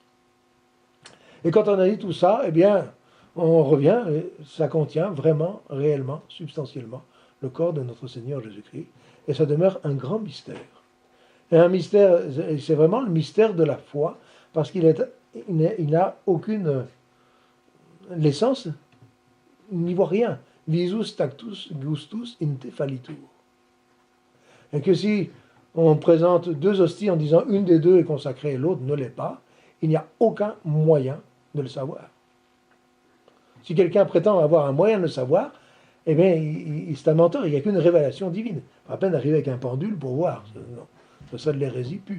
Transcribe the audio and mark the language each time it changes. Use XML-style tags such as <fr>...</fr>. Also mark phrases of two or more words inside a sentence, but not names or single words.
<fr>Et quand on a dit tout ça, eh bien, on revient, et ça contient vraiment, réellement, substantiellement, le corps de notre Seigneur Jésus-Christ, et ça demeure un grand mystère. Et un mystère, c'est vraiment le mystère de la foi, parce qu'il n'a aucune... L'essence, il n'y voit rien.</fr> <la>Visus tactus gustus in te fallitur.</la> <fr>Et que si on présente deux hosties en disant une des deux est consacrée et l'autre ne l'est pas, il n'y a aucun moyen de le savoir. Si quelqu'un prétend avoir un moyen de le savoir, eh bien, c'est un menteur, il n'y a qu'une révélation divine. Pas à peine d'arriver avec un pendule pour voir. Non, c'est ça de l'hérésie pure.</fr>